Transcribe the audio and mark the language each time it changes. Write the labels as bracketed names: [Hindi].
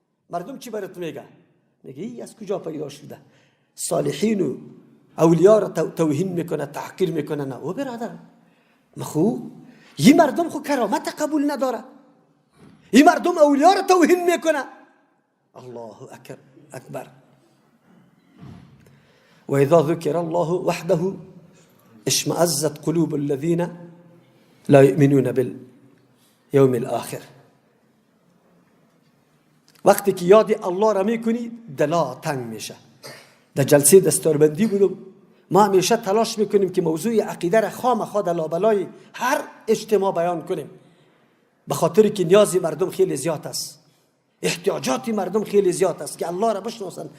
[Persian] مردم چی برات میگه؟ میگه از کجا پیدا شده؟ صالحین و اولیاء را توهین میکنه، تحقیر میکنه. نه او برادر، مخو این مردم خو کرامت قبول نداره، این مردم اولیاء را توهین میکنه. [Arabic] الله اکبر. و اذا ذکر الله وحده اشمئزت قلوب الذين لا يؤمنون باليوم الآخر. [Persian] وقتی که یاد الله را میکنی دلا تنگ میشه. در جلسه دستاربندی بودم، ما همیشه تلاش میکنیم که موضوع عقیده را خامخا در لابلای هر اجتماع بیان کنیم، به خاطر که نیازی مردم خیلی زیاد است، احتیاجاتی مردم خیلی زیاد است که الله را بشناسن.